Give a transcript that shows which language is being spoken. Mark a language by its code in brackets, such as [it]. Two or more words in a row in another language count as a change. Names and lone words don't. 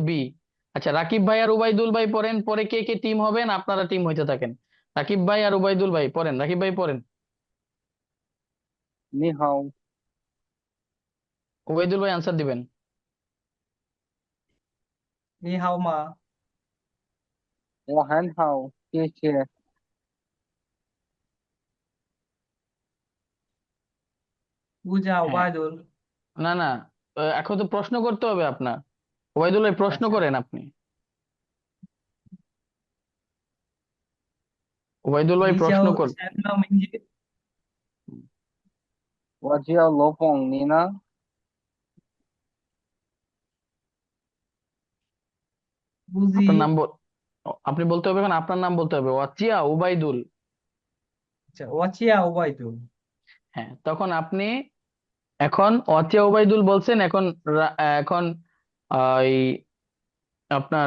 [bn] বি। আচ্ছা, রাকিব ভাই আর উবাইদুল ভাই পড়েন, পরে কে কে টিম হবেন আপনারা টিম হইতে থাকেন। রাকিব ভাই আর উবাইদুল ভাই পড়েন, রাকিব ভাই পড়েন। [zh] 你好， [bn] উবাইদুল ভাই আনসার দিবেন। [zh] 你好吗？我很好，谢谢。 [bn] পূজা হ্যাঁ, ওবায়দুল। না না, এখন তো প্রশ্ন করতে হবে আপনার। উবাইদুল ভাই প্রশ্ন আচ্ছা, করেন আপনি। উবাইদুল ভাই [zh] 你 [bn] প্রশ্ন [zh] 叫 [bn] কর। [zh] 什么名字？我叫罗凤，你呢？ [bn] বুঝি। আপনার নাম আপনি বলতে হবে, এখন আপনার নাম বলতে হবে, ওয়াচিয়া উবাইদুল। আচ্ছা, ওয়াচিয়া ওবায়দুল। হ্যাঁ, তখন আপনি এখন ওয়াচিয়া উবাইদুল বলছেন, এখন এখন এই আপনার